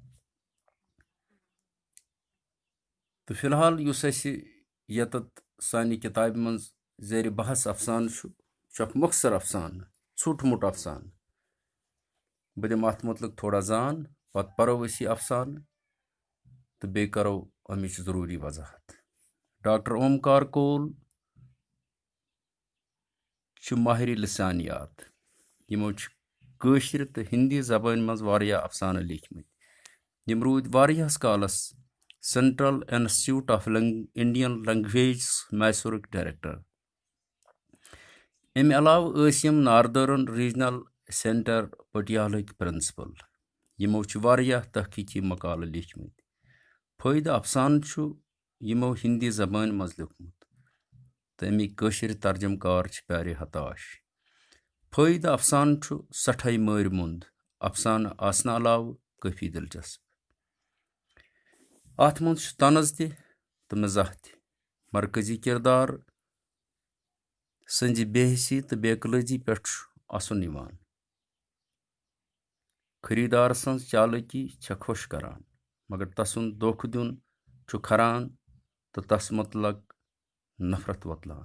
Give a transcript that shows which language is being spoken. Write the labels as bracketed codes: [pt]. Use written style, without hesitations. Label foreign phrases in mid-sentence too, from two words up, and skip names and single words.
[ks] तो फिलहाल युस यतत सानि किताब मज जेर बहस अफसान अख मुख्तसर अफसान छोट मोट अफसान। बह दिम अत मुतलक थोड़ा जान पत परो यह अफसान तो बे करो अमिच जरूरी वजाहत। डॉक्टर ओमकार कोल माहिर लिसानियात यमो कशर तो हिंदी जबान मज वारिया अफसान लिखमत। यम रूद वारियास कालस सेंट्रल इंस्टीट्यूट ऑफ इंडियन लैंग्वेज मैसूरुक डायरेक्टर। अमे अलाव यम नार्दर्न रीजनल सेंटर पटियालक प्रिंसिपल। यमो वारिया तहकीकी मकाल लिखमत। फ़ायद अफसान यमो हिंदी जबान मज लिखमुत तो अमिक कशर तर्जमकार प्यारे हताश। फ़ायद अफसान सठाई मार मुंद अफसान आसन अलाव काफी दिलचस्प। अत मज तनज तो मजाह मरकजी किरदार संज बेहसी तो बेकलजी पे असन यवान। खरीदार सज चालकी खुश करान मगर तसुंद धोख दिन खरान तो तस मुतलक नफरत वतलान।